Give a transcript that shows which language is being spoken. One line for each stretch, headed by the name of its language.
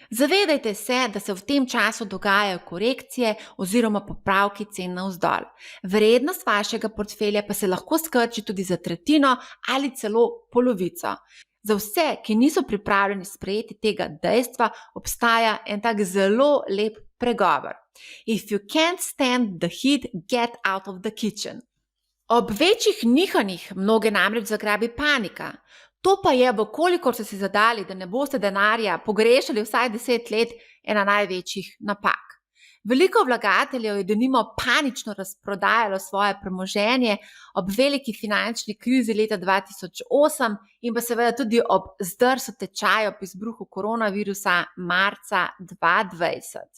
Slovenian: Zavedajte se, da se v tem času dogajajo korekcije oziroma popravki cen navzdol. Vrednost vašega portfelja pa se lahko skrči tudi za tretjino ali celo polovico. Za vse, ki niso pripravljeni sprejeti tega dejstva, obstaja en tak zelo lep pregovor.
English: If you can't stand the heat, get out of the kitchen.
Slovenian: Ob večjih nihanjih mnoge namreč zagrabi panika. To pa je, kolikor ste si zadali, da ne boste denarja pogrešali vsaj 10 let, ena največjih napak. Veliko vlagateljev je denimo panično razprodajalo svoje premoženje ob veliki finančni krizi leta 2008 in pa seveda tudi ob zdrsu tečaja ob izbruhu koronavirusa marca 2020.